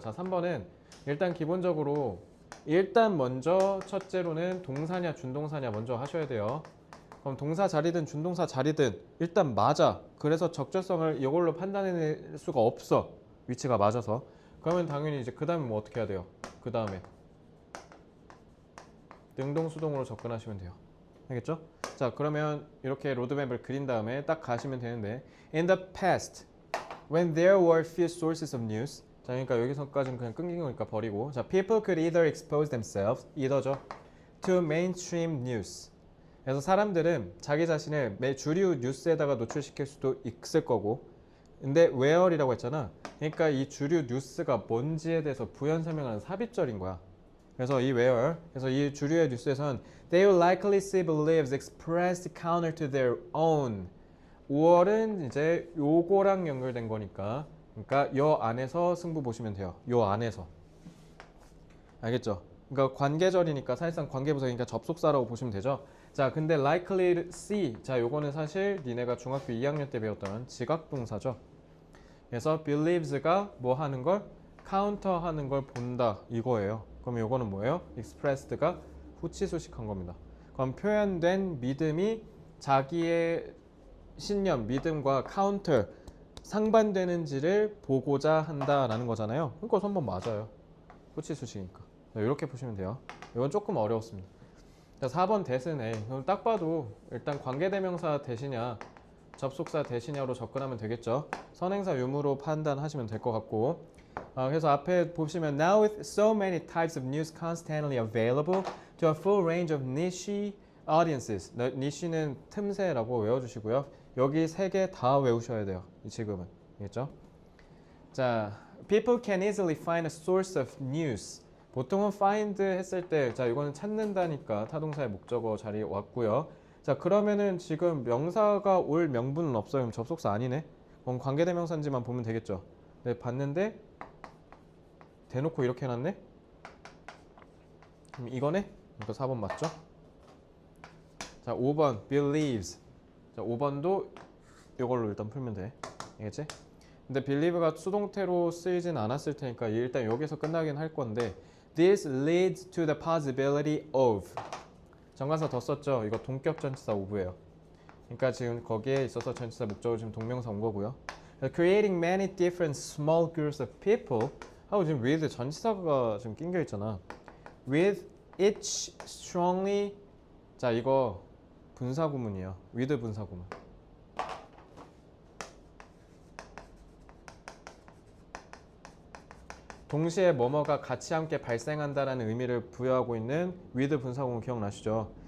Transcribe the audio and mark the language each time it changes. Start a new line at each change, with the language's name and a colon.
Korean: 자, 3번은 일단 기본적으로 먼저 첫째로는 동사냐 준동사냐 먼저 하셔야 돼요. 그럼 동사 자리든 준동사 자리든 일단 맞아. 그래서 적절성을 이걸로 판단해낼 수가 없어. 위치가 맞아서. 그러면 당연히 이제 그 다음에 뭐 어떻게 해야 돼요? 그 다음에 능동수동으로 접근하시면 돼요. 알겠죠? 자, 그러면 이렇게 로드맵을 그린 다음에 딱 가시면 되는데,
English: in the past when there were few sources of news.
Korean: 자, 그러니까 여기서까지는 그냥 끊긴 거니까 버리고,
English: 자, people could either expose themselves, either죠, to mainstream news.
Korean: 그래서 사람들은 자기 자신을 주류 뉴스에다가 노출시킬 수도 있을 거고, 근데 where이라고 했잖아. 그러니까 이 주류 뉴스가 뭔지에 대해서 부연 설명하는 삽입절인 거야. 그래서 이 where, 그래서 이 주류의 뉴스에선
English: they will likely see beliefs expressed counter to their own.
Korean: 5월은 이제 요거랑 연결된 거니까, 그러니까 요 안에서 승부 보시면 돼요. 요 안에서. 알겠죠? 그러니까 관계절이니까 사실상 관계부사니까 접속사라고 보시면 되죠. 자, 근데 likely see, 자, 요거는 사실 니네가 중학교 2학년 때 배웠던 지각동사죠. 그래서 believes가 뭐 하는 걸? counter 하는 걸 본다, 이거예요. 그럼 요거는 뭐예요? expressed가 후치수식한 겁니다. 그럼 표현된 믿음이 자기의 신념, 믿음과 counter, 상반되는지를 보고자 한다라는 거잖아요. 그러니까 3번 맞아요. 후치수식이니까. 이렇게 보시면 돼요. 이건 조금 어려웠습니다. 자, 4번 대신에, 그럼 딱 봐도 일단 관계대명사 대시냐 접속사 대시냐로 접근하면 되겠죠. 선행사 유무로 판단하시면 될 것 같고, 그래서 앞에 보시면
English: now with so many types of news constantly available to a full range of niche audiences.
Korean: niche는 틈새라고 외워주시고요. 여기 3개 다 외우셔야 돼요. 지금은. 알겠죠? 자,
English: people can easily find a source of news.
Korean: 보통은 find 했을 때, 자, 이거는 찾는다니까 타동사의 목적어 자리에 왔고요. 자, 그러면은 지금 명사가 올 명분은 없어요. 그럼 접속사 아니네. 그럼 관계대명사인지만 보면 되겠죠. 네, 봤는데 대놓고 이렇게 해놨네. 그럼 이거네. 그러니까 4번 맞죠? 자, 5번 believes. 자, 5번도 이걸로 일단 풀면 돼. 알겠지? 근데 believe가 수동태로 쓰이진 않았을 테니까 일단 여기서 끝나긴 할 건데,
English: this leads to the possibility of.
Korean: 정관사 더 썼죠? 이거 동격 전치사 of예요. 그러니까 지금 거기에 있어서 전치사 목적으로 지금 동명사 온 거고요.
English: creating many different small groups of people
Korean: 하고 지금
English: with
Korean: 전치사가 지금 낑겨 있잖아.
English: with each strongly
Korean: 자 이거 분사구문이에요. with 분사구문. 동시에 뭐뭐가 같이 함께 발생한다라는 의미를 부여하고 있는 with 분사구문 기억나시죠?